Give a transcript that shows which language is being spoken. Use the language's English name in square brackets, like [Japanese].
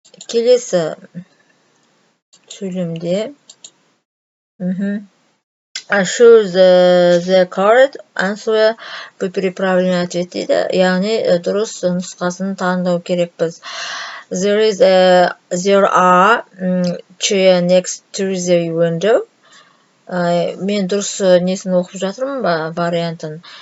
[Kazakh] Келесі сөйлемде [English] choose the correct answer, [Russian] выбери правильный ответ [Kazakh] дейді. Яғни дұрыс нұсқасын таңдау керекпіз. [English] There are chair next to the window. [Kazakh] Мен дұрыс несін оқып жатырмын, вариантын.